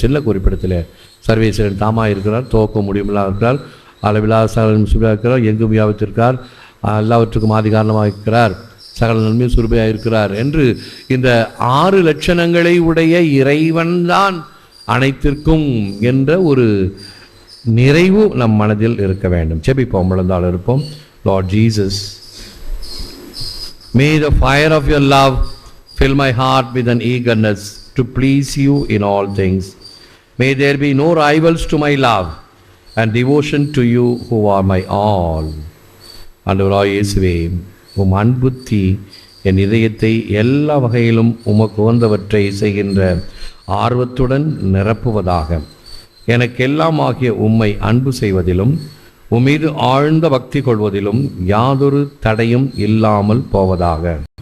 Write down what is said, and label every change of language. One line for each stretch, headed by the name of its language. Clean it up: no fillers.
Tamil: சில குறிப்பிடத்தில் சர்வேஸ்வரன் தாமா இருக்கிறார், துவக்கம் முடிவுமில்லாமல் இருக்கிறார், அளவிலா சகல இருக்கிறார், எங்கும் வியாபித்திருக்கார், எல்லாவற்றுக்கும் ஆதி காரணமாக இருக்கிறார், சகல நன்மையும் சுருபையாக இருக்கிறார் என்று இந்த 6 லட்சணங்களை உடைய இறைவன்தான் அனைத்திற்கும் என்ற ஒரு நிறைவு நம் மனதில் இருக்க வேண்டும். செபிப்போம், விழுந்தால் இருப்போம்.
English: Lord Jesus, may the fire of your love fill my heart with an eagerness to please you in all things. May there be no rivals to my love and devotion to you who are my all.
Tamil: ஆண்டவராய் இயேசுவே, உம் அன்புத்தி என் இதயத்தை எல்லா வகையிலும் உமக்கு உகந்தவற்றை செய்கின்ற ஆர்வத்துடன் நிரப்புவதாக. எனக்கெல்லாம் ஆகிய உம்மை அன்பு செய்வதிலும் உம்மீது ஆழ்ந்த பக்தி கொள்வதிலும் யாதொரு தடையும் இல்லாமல் போவதாக.